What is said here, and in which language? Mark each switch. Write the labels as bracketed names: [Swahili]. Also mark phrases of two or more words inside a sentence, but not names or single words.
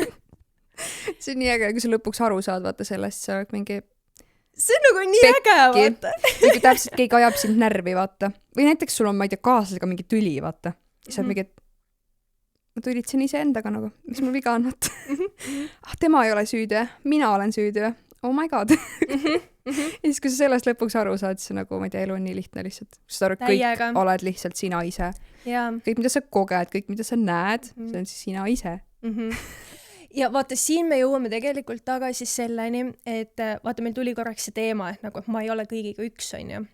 [Estonian] See on nii äge, kui sa lõpuks aru saad, vaata sellest, sa oled mingi see on nagu nii äge, vaata. Või kui täpselt keegi ajab sind närvi, vaata. Või näiteks sul on, ma ei tea, kaaslasega mingi tüli, vaata. Sa oled mingi, et ma tülitsen ise endaga nagu, mis mul viga on, vaata. Tema ei ole süüdi, mina olen süüdi. [English] Oh my god. [Estonian] Ja siis, kui sa sellest lõpuks aru saad, siis nagu, ma ei tea, elu on nii lihtne lihtsalt. Sa arvad, kõik oled lihtsalt sina ise. Kõik, mida sa koged, kõik, mida sa näed, see on siis sina ise. Ja vaata, siin me jõuame tegelikult tagasi selleni, et vaata, meil tuli korraks see teema, et nagu, et ma ei ole kõigiga üks, on ju.